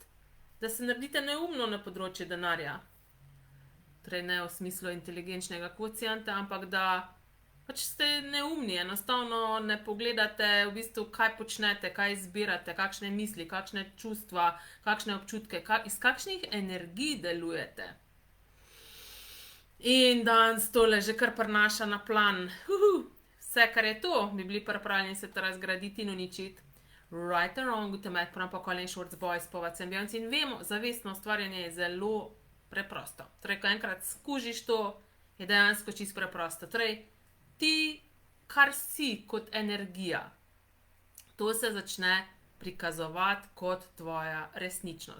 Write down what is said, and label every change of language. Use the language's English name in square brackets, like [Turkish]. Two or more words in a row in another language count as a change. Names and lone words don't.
[Slovenian] Da se naredite neumno na področju denarja. Torej ne v smislu inteligenčnega kvocienta, ampak da pač ste neumni, enostavno ne pogledate v bistvu, kaj počnete, kaj izbirate, kakšne misli, kakšne čustva, kakšne občutke, iz kakšnih energij delujete. In danes tole že kar prinaša na plan. Vse, kar je to, bi bili pripravljeni se to razgraditi in uničiti. [English] Right or wrong, temet, Colin Shorts, Boys, Povats and Beyonds. [Slovenian] In vemo, zavestno ustvarjanje je zelo preprosto. Torej, ko enkrat skužiš to, je dejansko čisto preprosto. Torej, ti, kar si kot energija, to se začne prikazovati kot tvoja resničnost.